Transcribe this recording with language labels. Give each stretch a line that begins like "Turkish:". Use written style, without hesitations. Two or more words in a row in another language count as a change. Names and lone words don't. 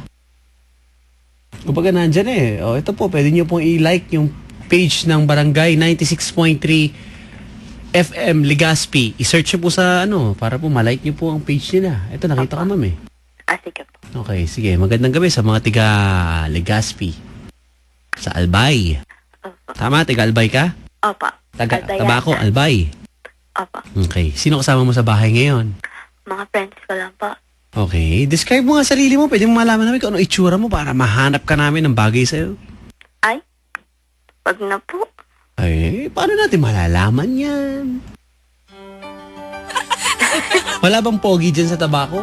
Filipino: Kumbaga nandyan eh. O, ito po, pwede nyo pong i-like yung page ng Barangay 96.3 FM Legazpi. I-search nyo po sa para po malike nyo po ang page nila. Ito, nakita ko ma'am eh. Sige po. Okay, sige. Magandang gabi sa mga tiga Legazpi. Sa Albay. Tama, tiga Albay ka?
Bikol: Opa.
Filipino: Tabaco, Albay.
Bikol: Opa.
Filipino: Okay. Sino kasama mo sa bahay ngayon? Mga friends ko lang po. Okay. Describe mo nga sarili mo. Pwede mo malaman namin kung ano itsura mo para mahanap ka namin ng bagay sa'yo. Ay? Wag na po. Ay, paano natin malalaman yan? Wala bang pogi dyan sa Tabaco?